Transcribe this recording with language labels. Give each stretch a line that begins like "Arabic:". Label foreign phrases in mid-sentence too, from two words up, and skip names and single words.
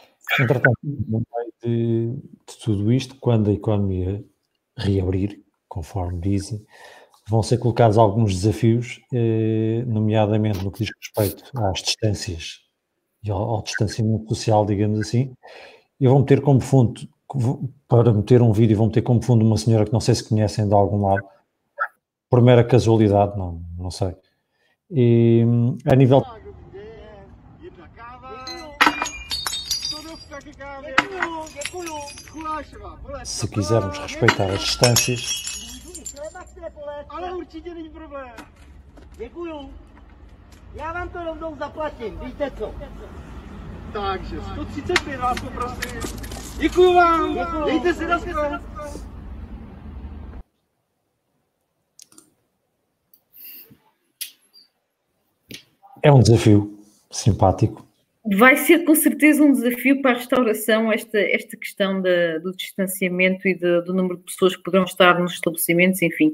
Portuguese: Entretanto, no meio de tudo isto, quando a economia reabrir, conforme dizem, vão ser colocados alguns desafios, nomeadamente no que diz respeito às distâncias e ao distanciamento social, digamos assim, e vão ter como fundo, para meter um vídeo, vão ter como fundo uma senhora que não sei se conhecem de algum lado, por mera casualidade, não sei. E a nível. Se quisermos respeitar as distâncias.
Czech: Ale určitě není problém. Děkuju. Já vám to rovnou zaplatím, víte co? Takže 135 vás poprosím. Děkuju vám. Dejte si na shledanou.
Portuguese: É um desafio simpático. Vai ser com certeza um desafio para a restauração esta questão do distanciamento e do número de pessoas que poderão estar nos estabelecimentos, enfim.